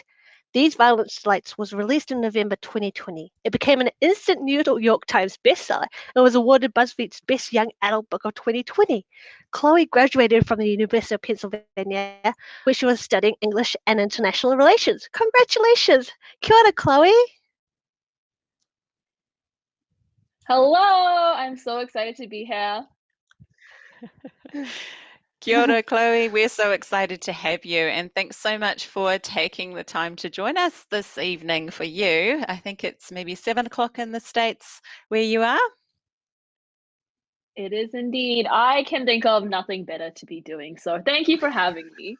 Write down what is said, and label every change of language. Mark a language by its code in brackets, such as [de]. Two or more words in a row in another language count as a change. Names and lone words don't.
[en] These Violent Delights was released in November 2020. It became an instant New York Times bestseller and was awarded BuzzFeed's Best Young Adult Book of 2020. Chloe graduated from the University of Pennsylvania, where she was studying English and International Relations. Congratulations! [mi] Kia ora, Chloe! [en] Hello! I'm so excited to be here. [mi] Kia ora, Chloe. [en] We're so excited to have you, and thanks so much for taking the time to join us this evening for you. I think it's maybe 7 o'clock in the States where you are. It is indeed. I can think of nothing better to be doing, so thank you for having me.